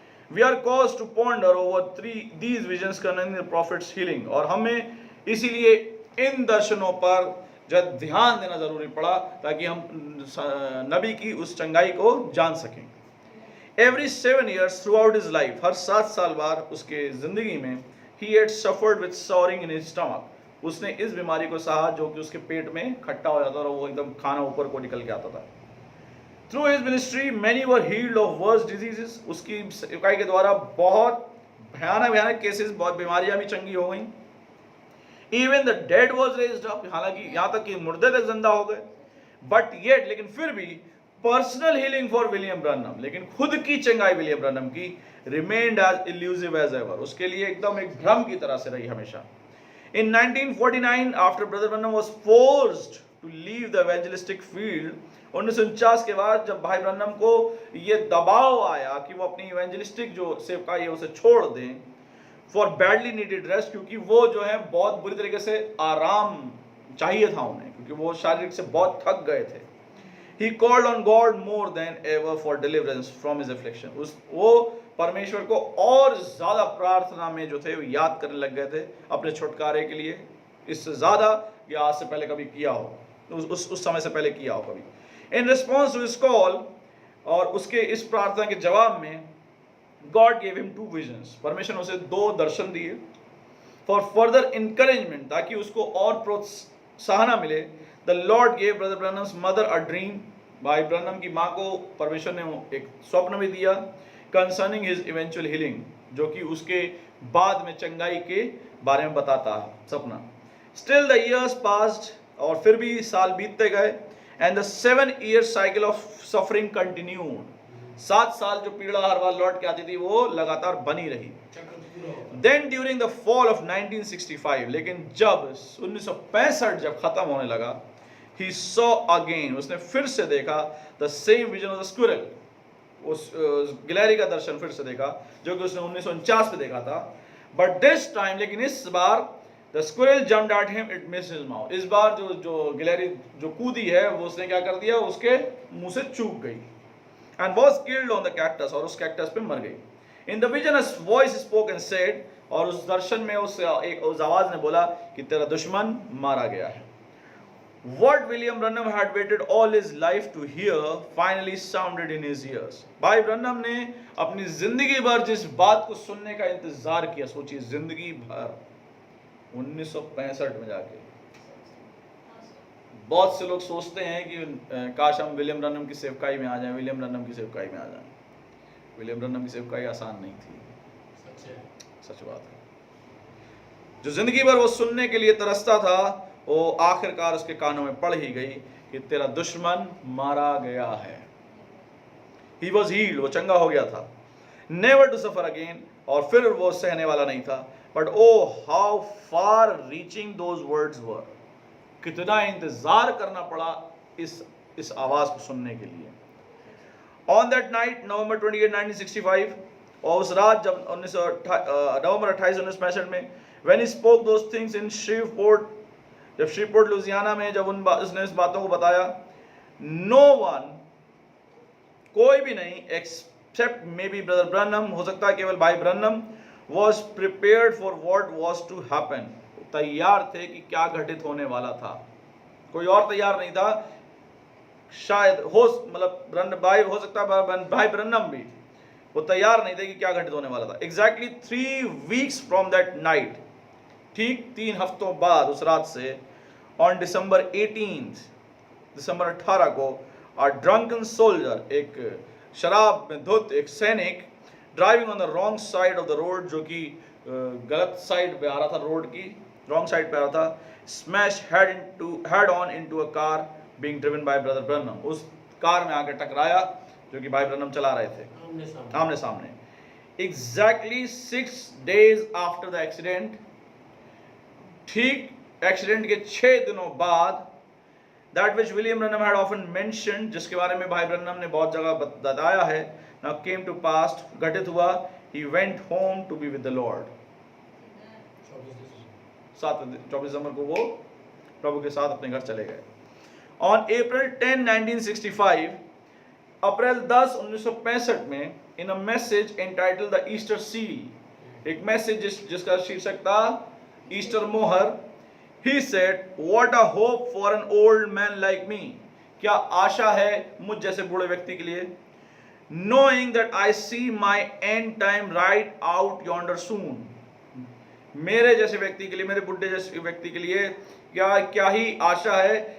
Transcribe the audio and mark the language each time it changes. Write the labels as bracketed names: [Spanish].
[English] We are caused to ponder over these visions concerning the prophet's healing, [Hindi] और हमें इसीलिए इन दर्शनों पर जब ध्यान देना जरूरी पड़ा ताकि हम नबी की उस चंगाई को जान सकें. [English] Every 7 years throughout his life, [Hindi] हर 7 साल बाद उसके जिंदगी में, [English] he had suffered with souring in his stomach, [Hindi] उसने इस बीमारी को सहा जो कि उसके पेट में खट्टा हो जाता था और वो एकदम खाना ऊपर को निकल के आता था. [English] Through his ministry, many were healed of worse diseases. [Hindi] उसकी सेवकाई के द्वारा बहुत भयानक केसेस, बहुत बीमारियां भी चंगी हो गई. [English] Even the dead was raised up. [Hindi] हालांकि यहाँ तक कि मुर्दे तक जिंदा हो गए. [English] But yet, [Hindi] लेकिन फिर भी [English] personal healing for William Branham, [Hindi] लेकिन खुद की चंगाई विलियम ब्रनम की [English] remained as elusive as ever. [Hindi] उसके लिए एकदम एक भ्रम की तरह से रही हमेशा. [English] In 1949, after Brother Branham was forced to leave the evangelistic field, [Hindi] 1949 के बाद जब भाई ब्रनम को ये दबाव आया कि वो अपनी इवेंजलिस्टिक जो सेवकाई है उसे छोड़ दें, [English] for badly needed rest, [Hindi] क्योंकि वो जो है बहुत बुरी तरीके से आराम चाहिए था उन्हें, क्योंकि वो शारीरिक से बहुत थक गए थे. [English] He called on God more than ever for deliverance from his affliction. [Hindi] वो परमेश्वर को और ज्यादा प्रार्थना में जो थे वो याद करने लग गए थे अपने छुटकारे के लिए, इससे ज्यादा कि आज से पहले कभी किया हो, उस समय से पहले किया हो कभी. [English] In response to his call, [Hindi] और उसके इस प्रार्थना के जवाब में [English] God gave him 2 visions. [Hindi] परमेश्वर ने उसे 2 दर्शन दिए for further encouragement, ताकि उसको और प्रोत्साहन मिले. [English] The Lord gave Brother Branham's mother a dream. [Hindi] भाई ब्रनम की माँ को परमेश्वर ने एक स्वप्न भी दिया [English] concerning his eventual healing, [Hindi] जो कि उसके बाद में चंगाई के बारे में बताता है सपना. [English] Still the years passed, [Hindi] और फिर भी साल बीतते गए, [English] and the 7-year cycle of suffering continued. [Hindi] 7 साल जो पीड़ा हर बार लौट के आती थी वो लगातार बनी रही. [English] Then during the fall of 1965, [Hindi] लेकिन जब 1965 जब खत्म होने लगा, [English] he saw again, [Hindi] उसने फिर से देखा [English] the same vision of the squirrel, [Hindi] उस गिलहरी का दर्शन फिर से देखा जो कि उसने 1949 में देखा था. [English] But this time, [Hindi] लेकिन इस बार [English] the squirrel jumped at him, it missed his mouth. [Hindi] इस बार जो गिलहरी जो कूदी है वो उसने क्या कर दिया, उसके मुंह से चूक गई, [English] and was killed on the cactus, [Hindi] और उस कैक्टस पे मर गई. [English] In the vision a voice spoke and said, [Hindi] और उस दर्शन में उस आवाज ने बोला कि तेरा दुश्मन मारा गया है. [English] What William Branham had waited all his life to hear finally sounded in his ears. [Hindi] भाई ब्रनम ने अपनी जिंदगी भर जिस बात को सुनने का इंतजार किया, सोचिए जिंदगी भर, 1965 में जाके. बहुत से लोग सोचते हैं कि काश हम विलियम ब्रनम की सेवकाई में आ जाएं, विलियम ब्रनम की सेवकाई में आ जाएं. विलियम ब्रनम की सेवकाई आसान नहीं थी, सच बात है. जो जिंदगी भर वो सुनने के लिए तरसता था, वो आखिरकार उसके कानों में पड़ ही गई कि तेरा दुश्मन मारा गया है. [English] He was healed, [Hindi] वो चंगा हो गया था. [English] Never to suffer again, [Hindi] और फिर वो सहने वाला नहीं था. [English] But oh how far reaching those words were. [Hindi] कितना इंतजार करना पड़ा इस आवाज को सुनने के लिए. [English] On that night, November 28, 1965, [Hindi] और उस रात जब नवंबर 28, 1965 में, [English] when he spoke those things in Shreveport, [Hindi] जब श्रीपोर्ट लुजियाना में जब उसने इस बातों को बताया, [English] no one, [Hindi] कोई भी नहीं, [English] except maybe Brother Branham, [Hindi] हो सकता है केवल भाई ब्रनम, [English] was prepared for what was to happen, [Hindi] तैयार थे कि क्या घटित होने वाला था. कोई और तैयार नहीं था. शायद मतलब भाई हो सकता है भाई ब्रनम भी वो तैयार नहीं थे कि क्या घटित होने वाला था. [English] Exactly 3 weeks from that night, [Hindi] ठीक 3 हफ्तों बाद उस रात से, [English] on December 18th, [Hindi] दिसंबर 18 को, [English] a drunken soldier, [Hindi] एक शराब में धुत एक सैनिक, [English] driving on the wrong side of the road, [Hindi] जो कि गलत साइड पे आ रहा था, रोड की wrong साइड पे आ रहा था, [English] smashed head on into a car being driven by Brother Branham. [Hindi] उस कार में आकर टकराया जो कि भाई ब्रनम चला रहे थे आमने सामने. [English] Exactly 6 days after the accident, [Hindi] ठीक एक्सीडेंट के 6 दिनों बाद, [English] that which William Branham had often mentioned, [Hindi] जिसके बारे में भाई ब्रनम ने बहुत जगह बताया है, [English] now came to pass, [Hindi] घटित हुआ. [English] He went home to be with the Lord. [Hindi] 24 दिसंबर को वो प्रभु के साथ अपने घर चले गए. [English] On April 10, 1965, [Hindi] अप्रैल 10, 1965 में, [English] in a message entitled the Easter Seal, [Hindi] एक मैसेज जिसका शीर्षक था ईस्टर मोहर, [English] he said, what a hope for an old man like me, [Hindi] क्या आशा है मुझ जैसे बूढ़े व्यक्ति के लिए, [English] knowing that I see my end time right out yonder soon, [Hindi] मेरे जैसे व्यक्ति के लिए, मेरे बुढ़े जैसे व्यक्ति के लिए क्या ही आशा है